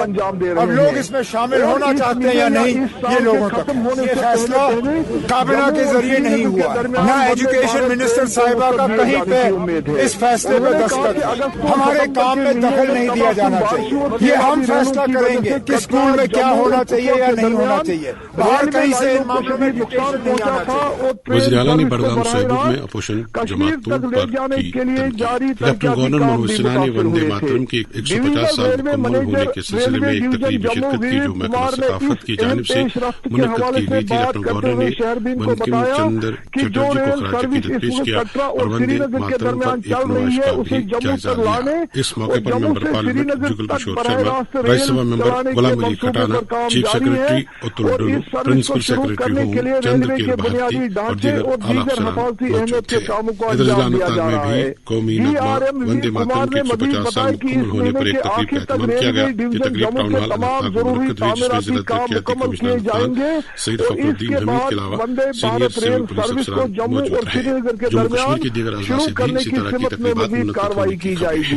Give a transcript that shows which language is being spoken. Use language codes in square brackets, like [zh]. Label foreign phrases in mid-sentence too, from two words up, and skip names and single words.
[ur] اب لوگ اس میں شامل ہونا چاہتے ہیں یا نہیں یہ لوگوں تک یہ فیصلہ کابینہ کے ذریعے نہیں ہوا، نہ ایجوکیشن منسٹر صاحبہ کا کہیں پہ اس فیصلے پہ دستخط۔ ہمارے کام میں دخل نہیں دیا جانا چاہیے، یہ ہم فیصلہ کریں گے کہ اسکول میں کیا ہونا چاہیے یا نہیں ہونا چاہیے، باہر کہیں سے ان معاملوں میں ایجوکیشن نہیں آنا چاہیے۔ وزیر اعلیٰ نے بڑگام صحبوگ میں اپوزیشن جماعتوں پر کی لیفٹنٹ گورنر منوج سنہا نے وندے ماترم کے 150 سال مکمل ہونے کے سلسلے میں ایک تقریب میں شرکت کی جو محکمہ ثقافت کی جانب سے منعقد کی گئی تھی۔ لیفٹنٹ گورنر نے بنکم چندر چٹرجی کو خراج عقیدت پیش کیا اور وندے ماترم پر ایک نمائش کا بھی جائزہ لیا۔ اس موقع پر ممبر پارلیمنٹ جگل کشور شرما، راجیہ سبھا ممبر غلام علی کھٹانا، چیف سیکرٹری اتل ڈولو، پرنسپل سیکرٹری ہوم چندر کیر بھارتی اور دیگر اعلیٰ افسران موجود تھے۔ ادھر ضلع اننت ناگ میں بھی قومی نغمہ وندے ماترم کے 150 سال مکمل ہونے پر ایک تقریب کا اہتمام کیا گیا. یہ تقریب ٹاؤن ہال اننت ناگ میں منعقد ہوئی، جس میں ضلع ترقیاتی کمشنر اننت ناگ سید فخرالدین حمید کے علاوہ سینئر سول پولیس افسران موجود رہے. جموں کشمیر کے دیگر اضلاع سے بھی اسی طرح کی تقریبات منعقد ہونے کی خبر ہے.